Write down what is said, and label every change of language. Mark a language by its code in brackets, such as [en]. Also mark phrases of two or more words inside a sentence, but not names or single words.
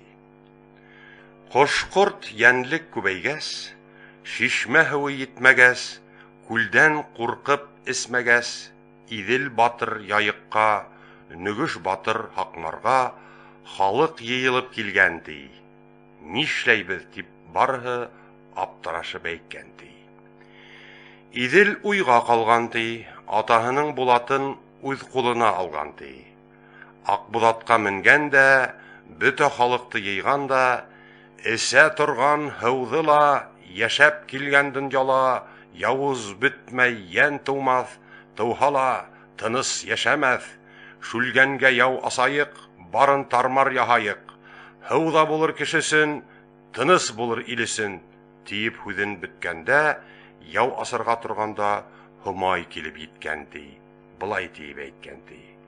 [ba] Кош-корт йәнлек күбәйгәс, шишмә һуы йитмәгәс, күлдән куркып эсмәгәс, Идел батыр яйыкка, Нөгеш батыр Хакмарга халык йыелып килгән ди. Нишләйбез дип барыһы аптырашып әйткән ди. Идел уйга калган ди, атаһының булатын үз кулына алган ди. Акбузатка менгән дә, бөтә халыкты йыйган да, эсә торган һыуҙы ла, яшәп килгән дөньяла, явыз бөтмәй йән тыумаҫ, тыуһа тыныс йәшәмәҫ, шүлгәнгә яу асайыҡ, барын тармар яһайыҡ, һыуҙа булыр кешесен, тыныс булыр илесен, тиеп һүҙен бөткәндә, яу асырға торганда Һомай килеп еткән ди, былай тиеп әйткән ди.